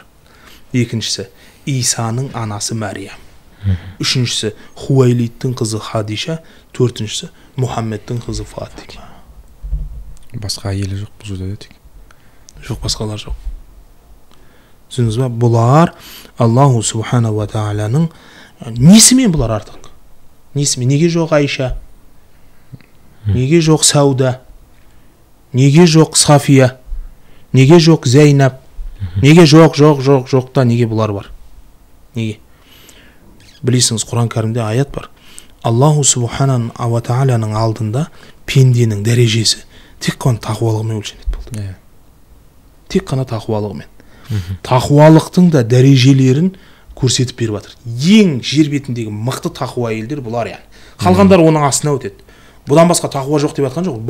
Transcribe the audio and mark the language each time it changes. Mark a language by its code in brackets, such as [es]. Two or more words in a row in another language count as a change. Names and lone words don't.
[kk] Екіншісі, Исаның анасы Мариям. Үшіншісі, Хуайлидтің қызы Хадиша. Төртіншісі, Мұхаммедтің қызы Фатима. Басқа әйелі жоқ бұл жерде тек. Жоқ, басқалар жоқ. Түсіндіңіз бе? Бұлар [ar] الله سبحانه وتعالى [kk] несімен бұлар артық? Несімен? Неге жоқ Айша? Неге жоқ Сауда? Неге жоқ Сафия? Неге жоқ Зейнаб? Неге жоқ та неге бұлар бар? Неге? Білесіңіз, Құран кәрімде аят бар. [ar] الله سبحانه وتعالى [kk] алдында пенденің дәрежесі тек қана тақуалығымен өлшенеді болды. Тек қана тақуалығымен. Тақуалықтың да дәрежелерін көрсетіп беріп жатыр. Ең жер бетіндегі мықты тақуа әйелдер бұлар яғни. Қалғандар оның астына өтеді. Бұдан басқа тақуа жоқ деп жатқан жоқ.